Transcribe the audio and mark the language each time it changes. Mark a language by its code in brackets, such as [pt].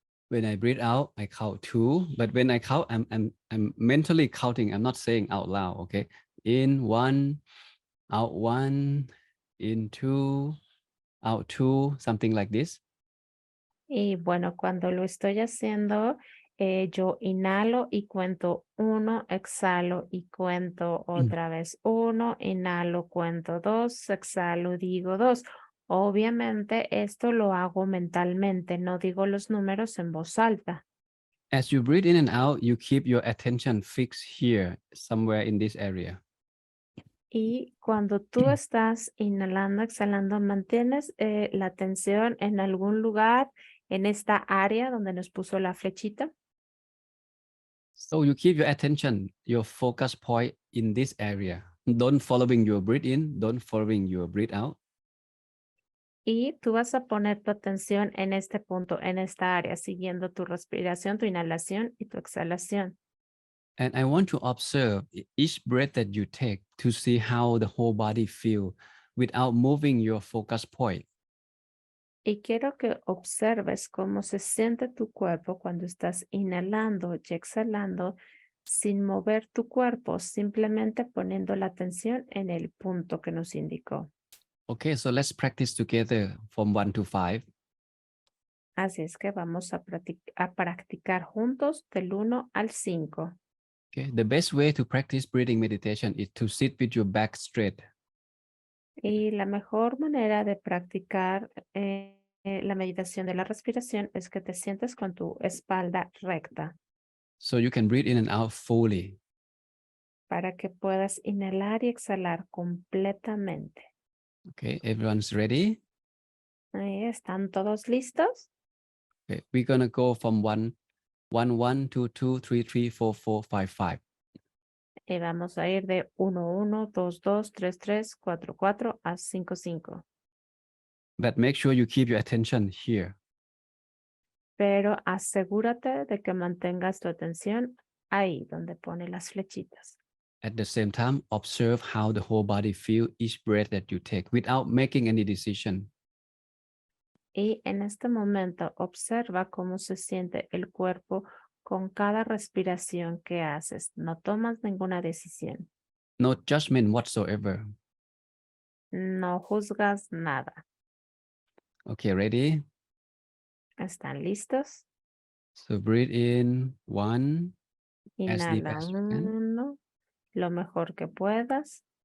[en] When I breathe out, I count 2. But when I count, I'm mentally counting. I'm not saying out loud. Okay, in 1, out 1, in 2, out 2, something like this. [es] Y bueno, cuando lo estoy haciendo, yo inhalo y cuento 1, exhalo y cuento otra vez 1, inhalo, cuento 2, exhalo, digo 2. Obviamente esto lo hago mentalmente, no digo los números en voz alta. [en] As you breathe in and out, you keep your attention fixed here, somewhere in this area. [es] Y cuando tú estás inhalando, exhalando, mantienes la atención en algún lugar en esta área donde nos puso la flechita. [en] So you keep your attention, your focus point in this area. Don't following your breath in, don't following your breath out. [es] Y tú vas a poner tu atención en este punto, en esta área, siguiendo tu respiración, tu inhalación y tu exhalación. [en] And I want to observe each breath that you take to see how the whole body feel without moving your focus point. [es] Y quiero que observes cómo se siente tu cuerpo cuando estás inhalando y exhalando sin mover tu cuerpo, simplemente poniendo la atención en el punto que nos indicó. [en] Okay, so let's practice together from 1 to 5. [es] Así es que vamos a practicar juntos del 1 al 5. [en] Okay, the best way to practice breathing meditation is to sit with your back straight. [es] Y la mejor manera de practicar la meditación de la respiración es que te sientes con tu espalda recta [en] So you can breathe in and out fully. [es] para que puedas inhalar y exhalar completamente. [en] Okay, everyone's ready? [es] Ahí están todos listos. [en] Okay, we're gonna go from 1, 2, 2, 3, 3, 4, 4, 5, 5. [es] Y vamos a ir de 1, 1, 2, 2, 3, 3, 4, 4 a 5, 5. [en] But make sure you keep your attention here. [es] Pero asegúrate de que mantengas tu atención ahí donde pone las flechitas. [en] At the same time, observe how the whole body feel each breath that you take without making any decision. [es] Y en este momento observa cómo se siente el cuerpo con cada respiración que haces. No tomas ninguna decisión. [en] No judgment whatsoever. [es] No juzgas nada. [en] Okay, ready? [es] ¿Están listos? [en] So breathe in 1, as deep [es] Inhala [en] as you can. [es] 1, lo mejor que puedas.